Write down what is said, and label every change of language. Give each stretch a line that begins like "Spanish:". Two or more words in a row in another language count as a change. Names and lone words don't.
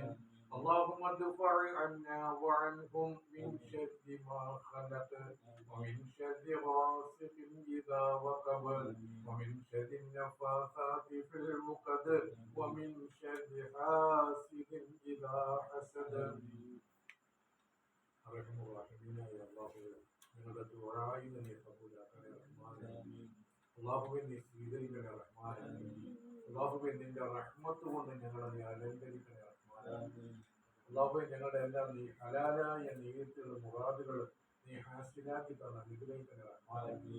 Arabic: اللهم ادفع عنا وعنهم من شر ما خلق، ومن شر غاسق إذا وقب، ومن شر النفاثات في العقد، ومن شر حاسد إذا حسد. أرحم الراحمين يا الله
Malayalam: ഞങ്ങളുടെ ദുആഇ നീ കബൂലാക്കണേ റഹ്മാനേ. അല്ലാഹുവേ നീ സ്വീകരിക്കണേ റഹ്മാനേ. അല്ലാഹുവേ നിന്റെ റഹ്മത്ത് കൊണ്ട് ഞങ്ങളെ നീ അലങ്കരിക്കണേ റഹ്മാനേ. അല്ലാഹുവേ ഞങ്ങളുടെ എല്ലാം നീ ഹലാലായ നീയത്തുകളും മുറാദുകളും നീ ഹാസിലാക്കി തന്ന അനുഗ്രഹിക്കണേ റഹ്മാനേ.